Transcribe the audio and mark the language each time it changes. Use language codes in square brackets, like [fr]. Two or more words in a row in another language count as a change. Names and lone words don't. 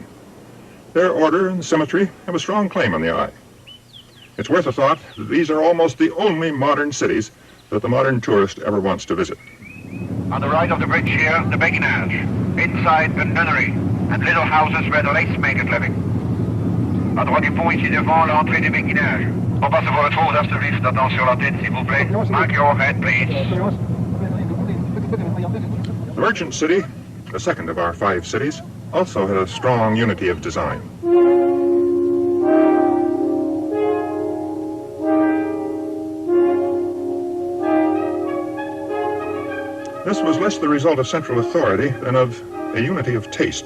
[en] Their order and symmetry have a strong claim on the eye. It's worth a thought that these are almost the only modern cities that the modern tourist ever wants to visit. On the right of the bridge here, the beguinage. Inside, a nunnery and little houses where the lacemakers living. [fr] À droite du pont, ici devant, l'entrée des béguinages. [nl] Oppassen voor het hoofd, alstublieft. [fr] Attention la tête, s'il vous plaît. [en] Mark your head, please. The merchant city, the second of our 5 cities, also had a strong unity of design. This was less the result of central authority than of a unity of taste.